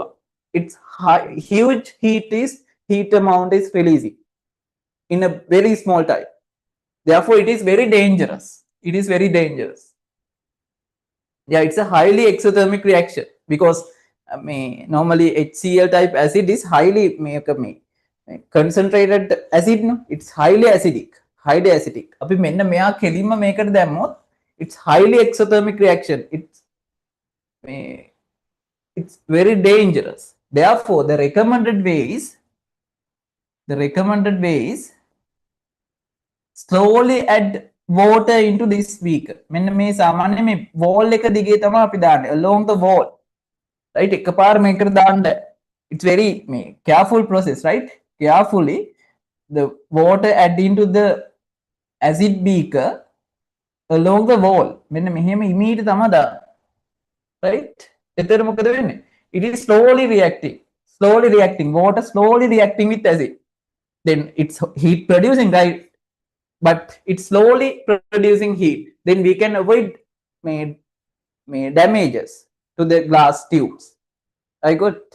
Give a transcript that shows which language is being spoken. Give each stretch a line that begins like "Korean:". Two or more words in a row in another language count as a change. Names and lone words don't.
English: It's huge heat amount is releasing in a very small time. Therefore, it is very dangerous. Yeah, it's a highly exothermic reaction because normally HCl type acid is highly concentrated acid. No, it's highly acidic.
Sinhala: අපි මෙන්න මෙයා කෙලින්ම මේකට දැම්මොත්
English: it's highly exothermic reaction. It's very dangerous. Therefore, the recommended way is slowly add water into this beaker.
Sinhala: මෙන්න මේ සාමාන්‍ය මේ wall එක දිගේ තමයි අපි දාන්නේ
English: along the wall. Right?
Sinhala: එකපාර මේකට දාන්න.
English: It's very careful process, right? Carefully the water add into the acid beaker along the wall.
Sinhala: මෙන්න මෙහෙම ඉමීට තමයි දාන්නේ. Right? එතන මොකද වෙන්නේ?
English: It is slowly reacting. Slowly reacting. Water slowly reacting with acid. Then it's heat producing, right? But it's slowly producing heat. Then we can avoid damages to the glass tubes. I got.